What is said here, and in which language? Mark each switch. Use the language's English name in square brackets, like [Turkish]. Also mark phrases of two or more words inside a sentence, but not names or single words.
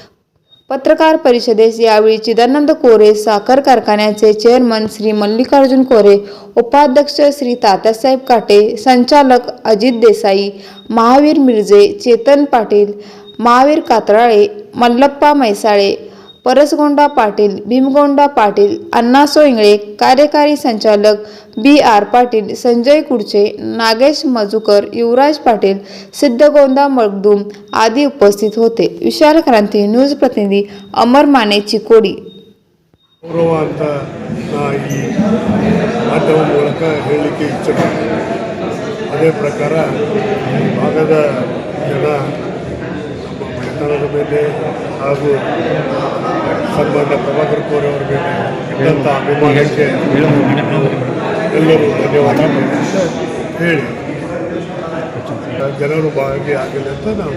[Marathi] पत्रकार परिषदेस यावेळी चिदानंद कोरे साखर कारखान्याचे चेअरमन श्री मल्लिकार्जुन कोरे, उपाध्यक्ष श्री तात्यासाहेब काटे, संचालक अजित देसाई, महावीर मिरजे, चेतन पाटील, महावीर कात्राळे, मल्लप्पा मैसाळे, परसगोंडा पाटील, भीमगोंडा पाटील, अण्णासो इंगळे, कार्यकारी संचालक बी.आर. पाटील, संजय कुडचे, नागेश मजुकर, युवराज पाटील, सिद्धगोंदा मगदूम आदी उपस्थित होते. विशाल क्रांती न्यूज प्रतिनिधी अमर माने, चिकोडी. [Kannada] ಗೌರವ ಅಂತ ಈ ಮಾಧ್ಯಮ ಮೂಲಕ ಹೇಳಲಿಕ್ಕೆ ಇಚ್ಛೆಪಡ್ತೀನಿ. ಅದೇ ಪ್ರಕಾರ ಭಾಗದ ಜನ ನಮ್ಮ ಮನೆತನದ ಮೇಲೆ ಹಾಗೂ ಸನ್ಮಾನ್ಯ ಪ್ರಭಾಕರ್ ಕೋರೆ ಅವರ ಮೇಲೆ ಇದ್ದಂಥ ಅಭಿಮಾನಕ್ಕೆ ಎಲ್ಲರೂ ಧನ್ಯವಾದ ಹೇಳಿ ಜನರು ಭಾಗಿಯಾಗಲಿ ಅಂತ ನಾವು ಆಶಿಸ್ತೀವಿ.